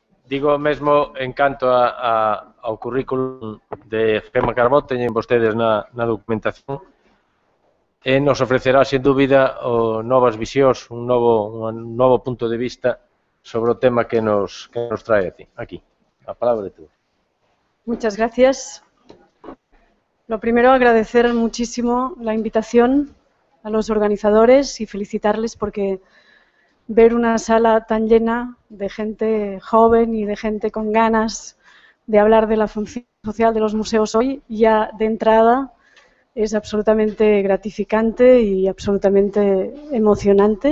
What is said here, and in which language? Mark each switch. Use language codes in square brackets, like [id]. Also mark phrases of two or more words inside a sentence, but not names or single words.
[gl] Digo mesmo en canto ao currículum de Gemma Carbó, teñen vostedes na documentación, e nos ofrecerá, sen dúbida, novas visións, un novo punto de vista sobre o tema que nos trae aquí. A palabra de tú. [es] Muchas gracias. Lo primero, agradecer muchísimo la invitación a los organizadores y felicitarles porque ver una sala tan llena de gente joven y de gente con ganas de hablar de la función social de los museos hoy, ya de entrada es absolutamente gratificante y absolutamente emocionante.